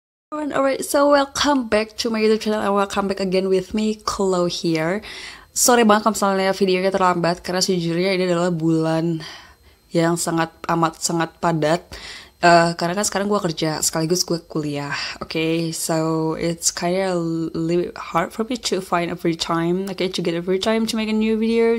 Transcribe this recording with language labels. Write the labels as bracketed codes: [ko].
[en] Alright, so welcome back to my YouTube channel and welcome back again with me, Chloe here. [id] Sorry banget kalau misalnya videonya terlambat karena sejujurnya ini adalah bulan yang sangat padat. Karena kan sekarang gue kerja sekaligus gue kuliah, okay? [en] So it's kind of a little bit hard for me to find a free time, okay, to get a free time to make a new video.